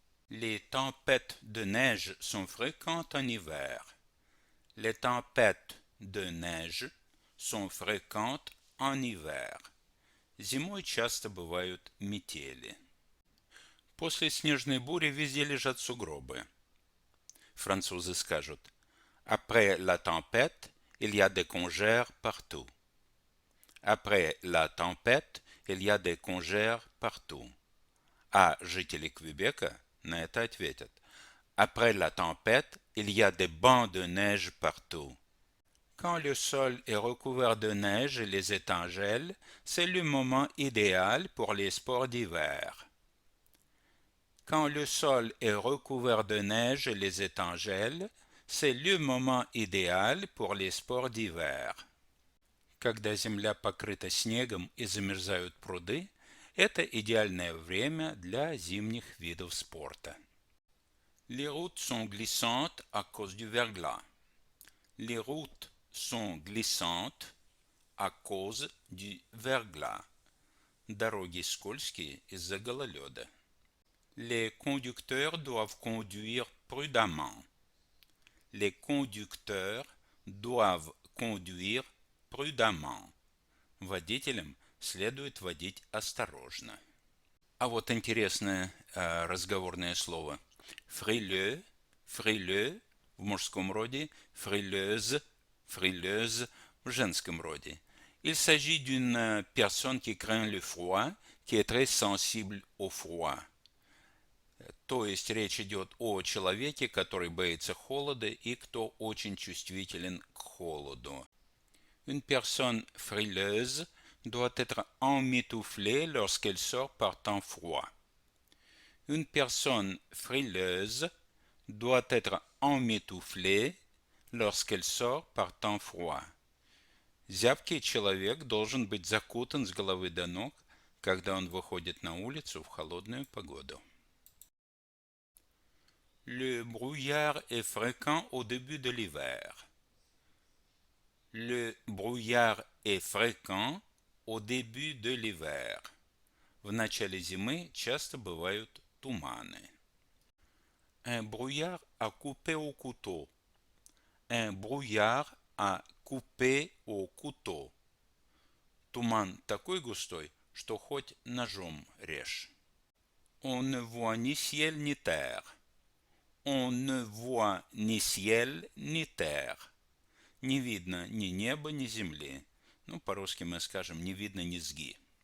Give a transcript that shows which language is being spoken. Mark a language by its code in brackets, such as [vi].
[fr] Les tempêtes de neige sont fréquentes en hiver. Les tempêtes de neige sont fréquentes en hiver. [ru] Зимой часто бывают метели. После снежной бури везде лежат сугробы. Французы скажут: [fr] Après la tempête, il y a des congères partout. Après la tempête, il y a des congères partout. [ru] А жители Квебека на это ответят: [fr] Après la tempête, il y a des bancs de neige partout. Quand le sol est recouvert de neige et les étangs gèlent, c'est le moment idéal pour les sports d'hiver. Quand le sol est recouvert de neige et les étangs gèlent, c'est le moment idéal pour les sports d'hiver. [ru] Когда земля покрыта снегом и замерзают пруды, это идеальное время для зимних видов спорта. [fr] Les routes sont glissantes à cause du verglas. Les routes sont glissantes à cause du verglas. [ru] Дороги скользкие из-за гололеда. [fr] Les conducteurs doivent conduire prudemment. Les conducteurs doivent conduire prudemment. [ru] Водителям следует водить осторожно. А вот интересное разговорное слово. Frileux, frileux в мужском роде, frileuse, frileuse в женском роде. [fr] Il s'agit d'une personne qui craint le froid, qui est très sensible au froid. [ru] То есть речь идет о человеке, который боится холода и кто очень чувствителен к холоду. [fr] Une personne frileuse doit être emmitouflée lorsqu'elle sort par temps froid. Une personne frileuse doit être emmitouflée lorsqu'elle sort par temps froid. [ru] Зябкий человек должен быть закутан с головы до ног, когда он выходит на улицу в холодную погоду. [fr] Le brouillard est fréquent au début de l'hiver. Le brouillard est fréquent au début de l'hiver. [ru] В начале зимы часто бывают туманы. [fr] Un brouillard à couper au couteau. Un brouillard à couper au couteau. [ru] Туман такой густой, что хоть ножом режь. [fr] On ne voit ni ciel ni terre. On ne voit ni ciel ni terre. [ru] Не видно ни неба, ни земли. Ну, по-русски мы скажем, не видно низги.